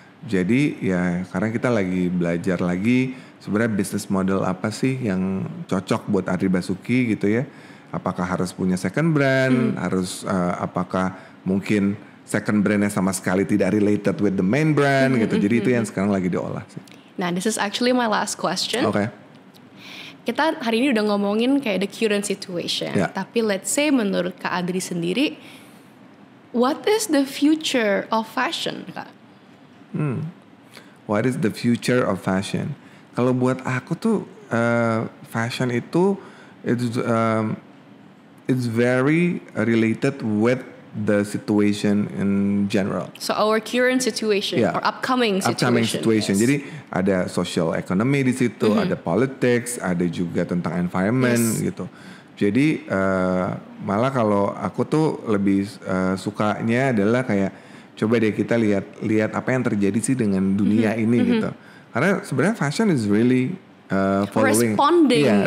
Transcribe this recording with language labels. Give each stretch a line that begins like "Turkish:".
Indonesian: Jadi ya karena kita lagi belajar lagi sebenarnya business model apa sih yang cocok buat Adri Basuki gitu ya. Apakah harus punya second brand, harus apakah mungkin second brandnya sama sekali tidak
English: related with the main brand
Indonesian: gitu. Jadi itu yang sekarang lagi diolah sih.
English: Nah, this is actually my last question.
Indonesian: Oke. Kita hari ini udah ngomongin kayak
English: the current situation.
Indonesian: Tapi let's say menurut Kak Adri sendiri,
English: what is the future of fashion,
Indonesian: Kak?
English: What is the future of fashion?
Indonesian: Kalau buat aku tuh fashion itu
English: it's very related with the situation in general. So our current situation or upcoming situation.
Indonesian: Jadi ada social economy di situ, ada politics, ada juga tentang environment gitu. Jadi malah kalau aku tuh lebih sukanya adalah kayak coba deh kita lihat apa yang terjadi sih dengan dunia ini gitu. Karena sebenarnya
English: fashion is really following, responding.